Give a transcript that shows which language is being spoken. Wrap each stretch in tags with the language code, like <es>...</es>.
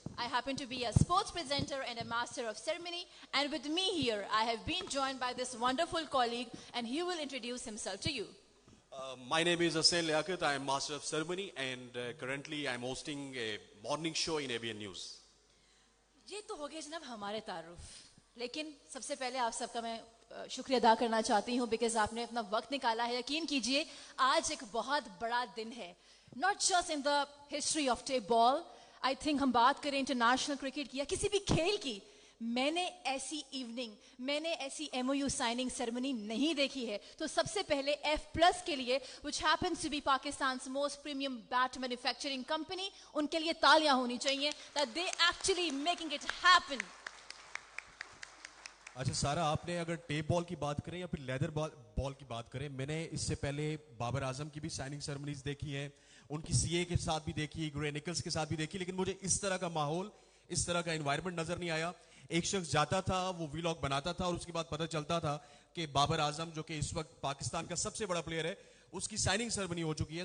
<en>I happen to be a sports presenter and a master of ceremony, and with me here I have been joined by this wonderful colleague, and he will introduce himself to you. My name is Hussain Liaquat. I am master of ceremony, and currently I am hosting a morning show in ABN News.</en> <ur>یہ تو ہو گیا جناب ہمارے تعارف, لیکن سب سے پہلے آپ سب کا میں شکریہ ادا کرنا چاہتی ہوں بیکاز آپ نے اپنا وقت نکالا ہے. یقین کیجئے آج ایک بہت بڑا دن ہے,</ur> <en>Not just in the history of tape ball.</en> <ur>I think ہم بات کریں انٹرنیشنل کرکٹ کی یا کسی بھی کھیل کی, میں نے ایسی ایوننگ, میں نے ایسی M O you signing ceremony نہیں دیکھی ہے. تو سب سے پہلے ایف پلس کے لیے,</ur> <en>which happens to be Pakistan's most premium bat manufacturing company,</en> <ur>ان کے لیے تالیاں ہونی چاہیے</ur> <en>that they actually making it happen.</en> <ur>اچھا سارا, آپ نے اگر ٹیپ بال کی بات کریں یا پھر لیدر بال کی بات کریں, میں نے اس سے پہلے بابر اعظم کی بھی سائننگ سیرمنیز دیکھی ہیں, ان کی سی اے کے ساتھ بھی دیکھی, گرے نکلز کے ساتھ بھی دیکھی, لیکن مجھے اس طرح کا ماحول, اس طرح کا انوائرمنٹ نظر نہیں آیا. ایک شخص جاتا تھا, وہ ویلاگ بناتا تھا, اور اس کے بعد پتہ چلتا تھا کہ بابر اعظم جو کہ اس وقت پاکستان کا سب سے بڑا پلیئر ہے, اس کی سائننگ سیرمنی ہو چکی ہے.</ur>